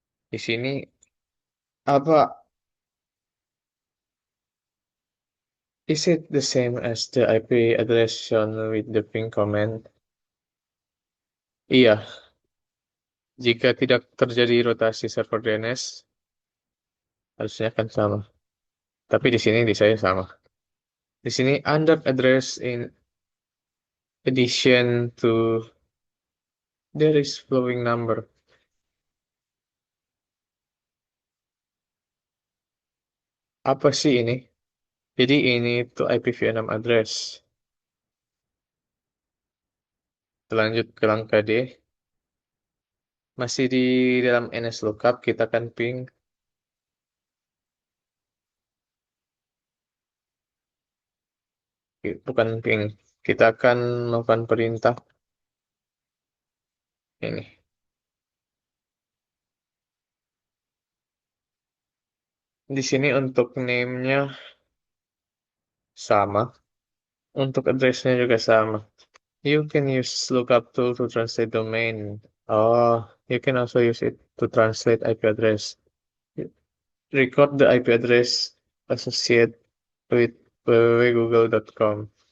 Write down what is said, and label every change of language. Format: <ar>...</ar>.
<id>Di sini apa</id> <en>is it the same as the IP address shown with the ping command?</en> <id>Iya, jika tidak terjadi rotasi server DNS, harusnya akan sama. Tapi di sini di saya sama. Di sini</id> <en>under address in addition to there is flowing number.</en> <id>Apa sih ini? Jadi ini tuh IPv6 address. Lanjut ke langkah D. Masih di dalam NSLookup kita akan ping. Bukan ping. Kita akan melakukan perintah ini. Di sini untuk name-nya sama. Untuk address-nya juga sama.</id> <en>You can use lookup tool to translate domain. Oh, you can also use it to translate IP address. Record the IP address associated with www.google.com.</en>